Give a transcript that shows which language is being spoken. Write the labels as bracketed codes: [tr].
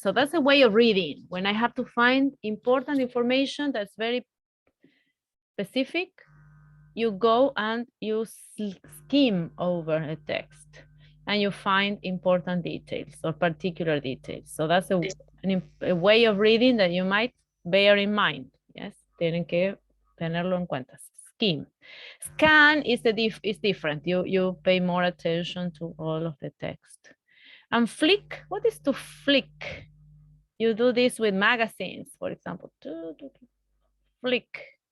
[en] So that's a way of reading. When I have to find important information that's very specific, you go and you skim over a text and you find important details or particular details. So that's a way of reading that you might bear in mind. [es] Yes, tienen que tenerlo en cuenta. [en] Skim. Scan is different. You pay more attention to all of the text. And flick, what is to flick? You do this with magazines, for example. Flick.